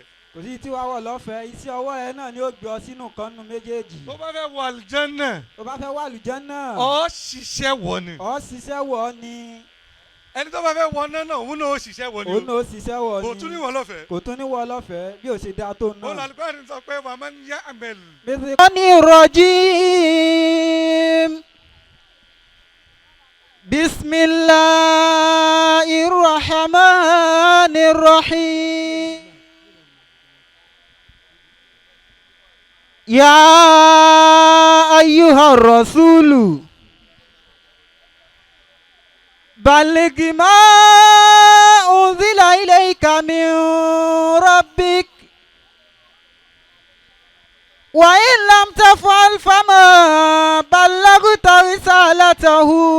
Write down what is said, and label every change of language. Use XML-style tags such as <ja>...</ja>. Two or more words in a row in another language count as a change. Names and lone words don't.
<yo>kò sí tí wàá wọ̀ lọ́fẹ̀ẹ́ iṣẹ́ ọwọ́ ẹ náà ni ó gbé ọ sínú kan nínú méjèèjì. Tó bá fẹ́ wọ àlùjánnà. tó bá fẹ́ wà àlùjánnà. Ó ṣiṣẹ́ wọ̀ ni. ó ṣiṣẹ́ wọ̀ ni. Ẹni tó bá fẹ́ wọ náà náà òun náà ó ṣiṣẹ́ wọ̀ ni. òun náà ó ṣiṣẹ́ wọ̀ ni. Kò tún ní wọ lọ́fẹ̀ẹ́. kò tún ní wọ lọ́fẹ̀ẹ́ bí ó ṣe dáa tó náà. Òun àlùkò sọ pé</yo> <ar>فمن يعمل. الرجيم بسم الله الرحمن الرحيم يا أيها الرسول بلغ ما أنزل إليك من ربك وإن لم تفعل فما بلغت رسالته</ar>